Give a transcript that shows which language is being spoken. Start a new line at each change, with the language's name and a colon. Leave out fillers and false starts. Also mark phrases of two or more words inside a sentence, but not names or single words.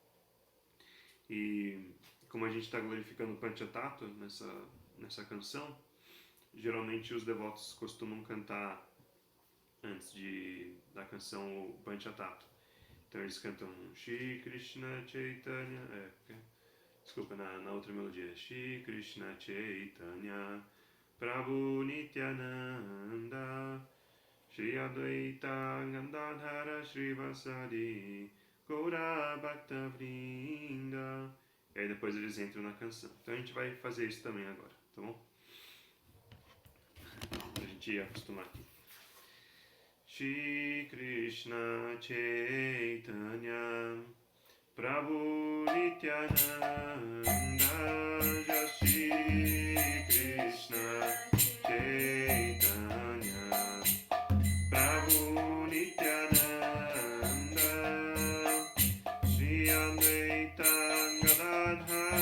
Portuguese: E como a gente está glorificando o Panchatattva nessa canção, geralmente os devotos costumam cantar antes da canção o Panchatattva. Então eles cantam Shri Krishna Chaitanya, desculpa, na outra melodia,
Sanskrit: Shri Krishna Chaitanya Prabhu Nityananda Shri Advaita Gandadhara Srivasadi Gaura Bhakta Vrinda.
Portuguese: E aí depois eles entram na canção. Então a gente vai fazer isso também agora, tá bom? Pra gente acostumar aqui.
Sanskrit: Shri Krishna Chaitanya Prabhu Nityananda Jai Shri Krishna Chaitanya Prabhu Nityananda Shri Advaita Gadadhara